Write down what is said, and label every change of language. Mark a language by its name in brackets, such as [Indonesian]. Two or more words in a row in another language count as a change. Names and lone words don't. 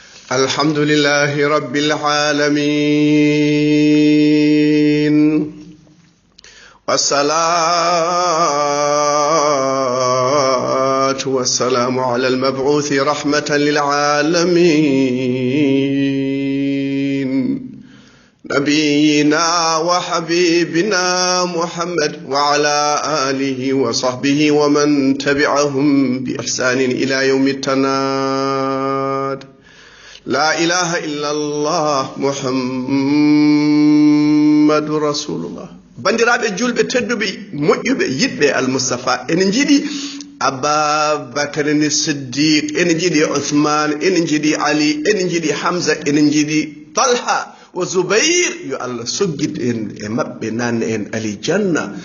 [Arabic] الحمد لله رب العالمين والصلاة والسلام على المبعوث رحمة للعالمين نبينا وحبيبنا محمد وعلى آله وصحبه ومن تبعهم بإحسان إلى يوم التناد. لا إله إلا الله محمد رسول الله. [Fula] bandiraɓe julɓe tedduɓe moƴƴuɓe yiɗɓe almustafa ene jiiɗi ababacary siddiq ene jiiɗi outhmane ene jiiɗi ali ene jiiɗi hamsa ene jiiɗi talha wa zubayr yo allah soggid en e maɓɓe nanne en alijanna